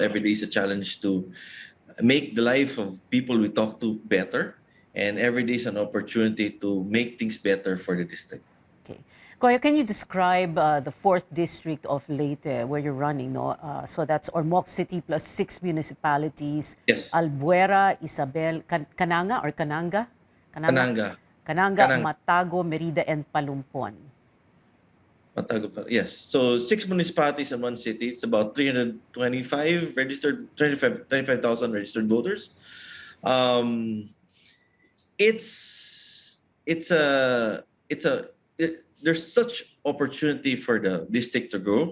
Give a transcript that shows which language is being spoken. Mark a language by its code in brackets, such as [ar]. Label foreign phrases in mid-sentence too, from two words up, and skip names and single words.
[en] Every day is a challenge to make the life of people we talk to better. And every day is an opportunity to make things better for the district. Okay. Koya, can you describe the 4th district of Leyte where you're running? No? So that's Ormoc City plus 6 municipalities. Yes. Albuera, Isabel, Cananga or Cananga? Cananga. Cananga, Cananga. Matago, Merida, and Palumpon. Yes. So 6 municipalities in one city. It's about 325 registered, 25,000 registered voters. There's such opportunity for the district to grow.